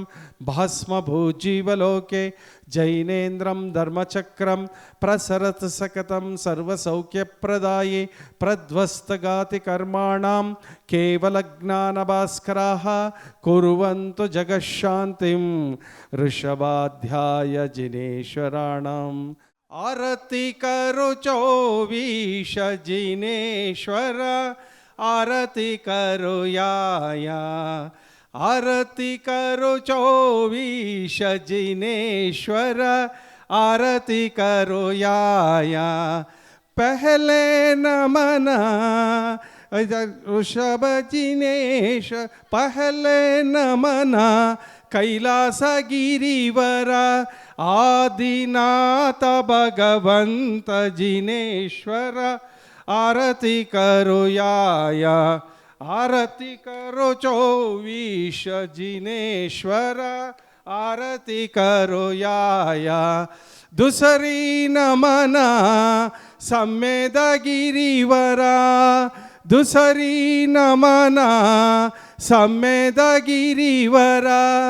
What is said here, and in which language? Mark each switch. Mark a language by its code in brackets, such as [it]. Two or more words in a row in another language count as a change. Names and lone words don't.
[sa] भस्मभूजीवलोके जैनेन्द्रं धर्मचक्रं प्रसरत सकतं सर्वसौख्यप्रदाये प्रध्वस्तगाति कर्माणां केवलज्ञानभास्कराः कुर्वन्तु जगशान्तिं ऋषभाध्याय जिनेश्वराणाम् आरती [hi] करो चौवीश जिनेश्वर आरती करो या आरती करो चौवीश जिनेश्वर आरती करो या पहले नमना ऋषभ जिनेश पहले नमन कैलासगिरिवर आदिनाथ भगवंत जिनेश्वर आरती करो याय आरती करो 24 जिनेश्वर आरती करो याया दुसरी नमना सम्मेद गिरिवरा दुसरी नमना सम्मेद गिरिवरा